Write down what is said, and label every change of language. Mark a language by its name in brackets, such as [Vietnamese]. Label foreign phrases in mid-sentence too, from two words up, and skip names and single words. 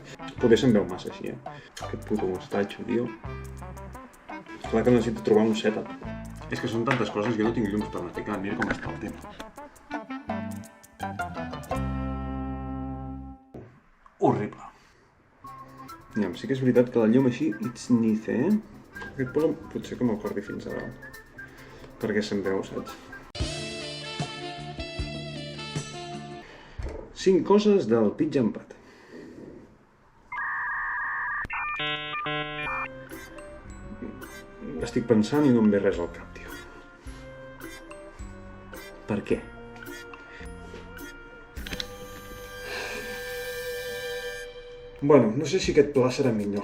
[Catalan] Potser se'm veu massa així, Aquest puto mostatxo, tio. Clar que necessito trobar un setup. És que són tantes coses que no tinc llums per anar ficant. Mira com està el tema. Horrible. Ja, sí que és veritat que la llum així, [English] it's nice, [Catalan] Aquest polo potser que me'l cordi fins a dalt. Perquè se'm veu, saps? 5 coses del [English] pitch and pat. [Catalan] Estic pensant i no em ve res al cap, tio. Per què? Bueno, no sé si aquest pla serà millor.